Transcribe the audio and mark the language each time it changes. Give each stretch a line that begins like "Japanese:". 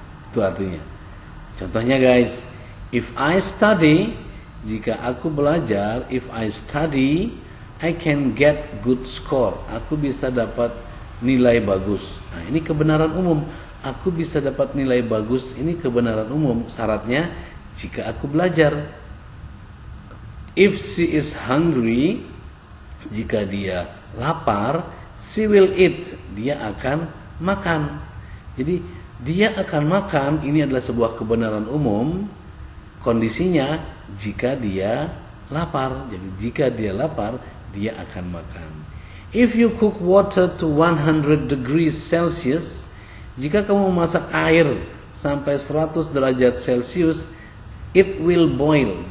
Indonesian: Itu artinya. Contohnya guys,
English: if I study,
Indonesian: jika aku belajar,
English: if I study, I can get good score.
Indonesian: Aku bisa dapat nilai bagus. Nah, ini kebenaran umum. Aku bisa dapat nilai bagus. Ini kebenaran umum. Syaratnya jika aku belajar.
English: If she is hungry,
Indonesian: jika dia lapar,
English: she will eat.
Indonesian: Dia akan makan. Jadi dia akan makan. Ini adalah sebuah kebenaran umum. Kondisinya jika dia lapar. Jadi jika dia lapar, dia akan makan.
English: If you cook water to 100 degrees Celsius,
Indonesian: jika kamu memasak air sampai 100 derajat Celcius,
English: it will boil.